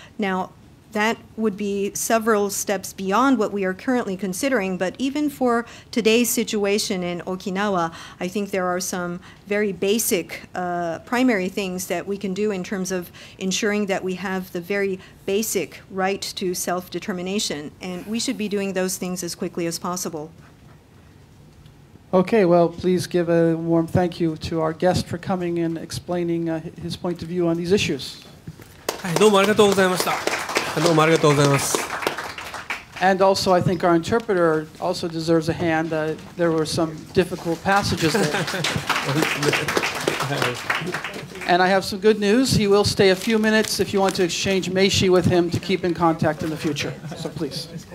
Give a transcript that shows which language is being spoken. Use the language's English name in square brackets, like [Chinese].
[English] Now, that would be several steps beyond what we are currently considering, but even for today's situation in Okinawa, I think there are some very basic primary things that we can do in terms of ensuring that we have the very basic right to self-determination, and we should be doing those things as quickly as possible. Okay, well, please give a warm thank you to our guest for coming and explaining his point of view on these issues. [Japanese] はい、どうもありがとうございました。どうもありがとうございます。 [English] And also, I think our interpreter also deserves a hand. There were some difficult passages there. And I have some good news. He will stay a few minutes if you want to exchange meishi with him to keep in contact in the future. So please.